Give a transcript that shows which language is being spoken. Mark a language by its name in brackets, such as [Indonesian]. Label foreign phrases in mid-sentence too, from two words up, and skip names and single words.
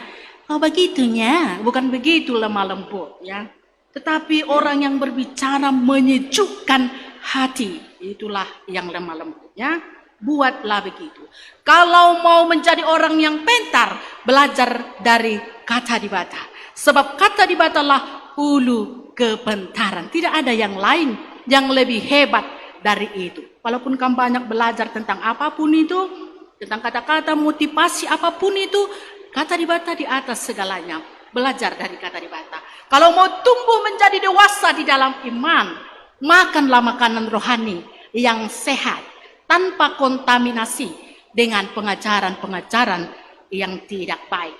[Indonesian] Oh begitunya, bukan begitu lemah lembut ya. Tetapi orang yang berbicara menyejukkan hati, itulah yang lemah lembut ya. Buatlah begitu. Kalau mau menjadi orang yang pintar, belajar dari [Batak Karo] kata dibata. [Indonesian] Sebab [Batak Karo] kata dibata [Indonesian] lah ulu kepintaran. Tidak ada yang lain yang lebih hebat dari itu. Walaupun kamu banyak belajar tentang apapun itu, tentang kata-kata motivasi apapun itu, [Batak Karo] kata dibata [Indonesian] di atas segalanya. Belajar dari [Batak Karo] kata dibata. [Indonesian] Kalau mau tumbuh menjadi dewasa di dalam iman, makanlah makanan rohani yang sehat, tanpa kontaminasi dengan pengajaran-pengajaran yang tidak baik.